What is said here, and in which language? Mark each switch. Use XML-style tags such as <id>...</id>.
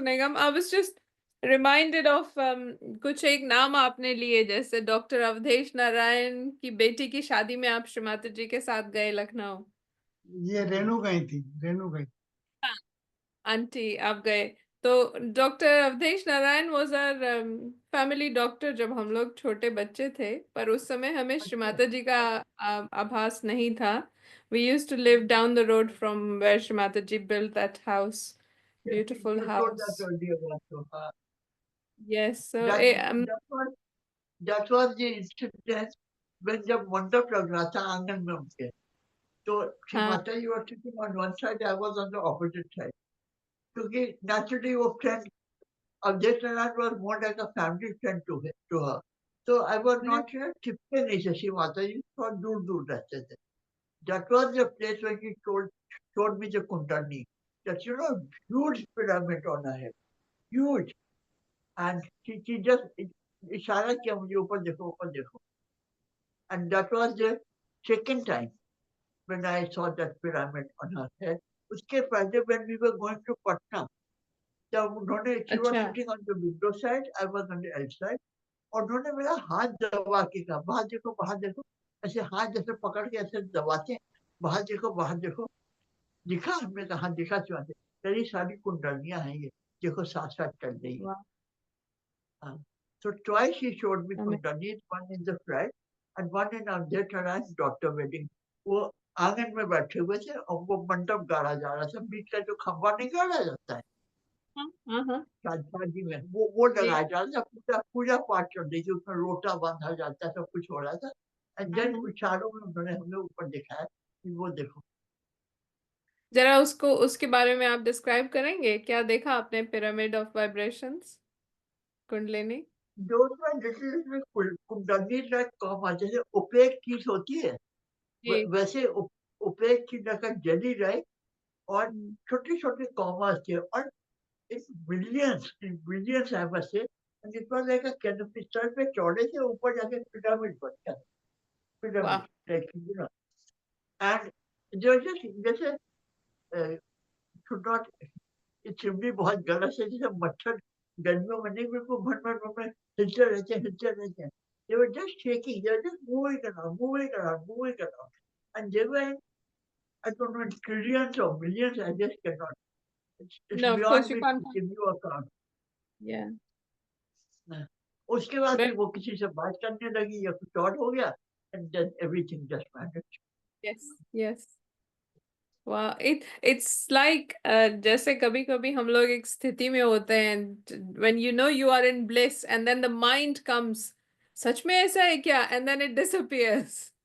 <hi>Nigam,</hi> <en>I was just reminded of</en> <hi>कुछ एक नाम आपने लिए, जैसे डॉक्टर अवधेश नारायण की बेटी की शादी में आप श्रीमाता जी के साथ गए लखनऊ. ये रेणु गई थी, रेणु गई. हाँ, आंटी आप गए. तो doctor Awadhesh Narayan</hi> <en>was our family doctor</en> <hi>जब हम लोग छोटे बच्चे थे, पर उस समय हमें श्रीमाता जी का आभास नहीं था.</hi> <en>We used to live down the road from where Shrimata ji built that house. Beautiful I told that house. earlier also. Yes, so That was the incident when</en> <hi>जब मंडप लग रहा था आंगन में उनके, तो श्री हाँ.</hi> <en>माता you were sitting on one side, I was on the opposite side. क्योंकि naturally वो friend Avdesh Naran was more like a family friend to her. So I was not here,</en> <hi>चिपके नहीं थे श्री माता जी, थोड़ा दूर दूर रहते थे.</hi> <en>That was the place where she showed me the Kundalini. That huge pyramid on her head, huge. And she just</en> <hi>इशारा किया मुझे, ऊपर देखो ऊपर देखो.</hi> <en>And that was the second time when I saw that pyramid on her head.</en> <hi>उसके पहले</hi> <en>when we were going to Patna,</en> <hi>जब उन्होंने,</hi> <en>she was sitting on the window side, I was on the outside,</en> <hi>और उन्होंने मेरा हाथ दबा के कहा बाहर देखो, ऐसे हाथ जैसे पकड़ के ऐसे दबाते, बाहर देखो, दिखा? हमने कहा हाँ दिखा. तेरी सारी कुंडलियां हैं ये, देखो साथ साथ चल रही है.</hi> <en>So twice he showed me Kundalini, one in the flight and one in Avdesh Naran's daughter wedding.</en> <hi>वो आंगन में बैठे हुए थे और वो मंडप गाड़ा जा रहा था, बीच का जो खंबा नहीं गाड़ा जाता है शादी में, वो लगाया जा रहा था. पूजा पाठ चल रही थी, उसमें लोटा बांधा जाता है, सब कुछ हो रहा था.</hi> <en>and then</en> <hi>इशारों में उन्होंने हमें ऊपर दिखाया कि वो देखो. जरा उसको उसके बारे में आप डिस्क्राइब करेंगे, क्या देखा आपने pyramid of vibrations kundalini?</hi> <en>Those were little</en> <hi>कुंडली लाइक कॉमा, जैसे ओपेक चीज होती है वैसे ओपेक चीज का जेली लाइक, और छोटे छोटे कॉमर्स थे, और</hi> <en>Billions I must say. And it was like a canopy,</en> <hi>sir पे चौड़े से ऊपर जाके पिरामिड बनता है, पिरामिड लाइक एंड जो जैसे शुड नॉट, चिमनी बहुत गलत है, जैसे मच्छर गर्मियों में नहीं, बिल्कुल भन हिलते रहते हैं.</hi> <en>They were just shaking, they were just moving around. And they were, I don't know, trillions or millions, I just cannot. It's No, of course beyond you me can't. to give you a count. Yeah.</en> <hi>उसके बाद फिर वो किसी से बात करने लगी या कुछ और हो गया,</hi> <en>and then everything just vanished. Yes. वाह, it's like</en> <hi>जैसे कभी कभी हम लोग एक स्थिति में होते हैं,</hi> <en>when you know you are in bliss and then the mind comes,</en> <hi>सच में ऐसा है क्या,</hi> <en>And then it disappears.</en>